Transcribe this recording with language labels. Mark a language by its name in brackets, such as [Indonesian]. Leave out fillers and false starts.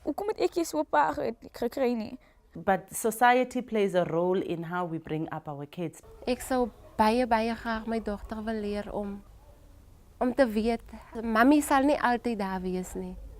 [Afrikaans] Hoekom het ek so 'n pa gekry nie? [English] But society plays a role in how we bring up our kids. [Afrikaans] Ek sou baie graag my dogter wil leer om te weet, mami sal nie altyd daar wees nie.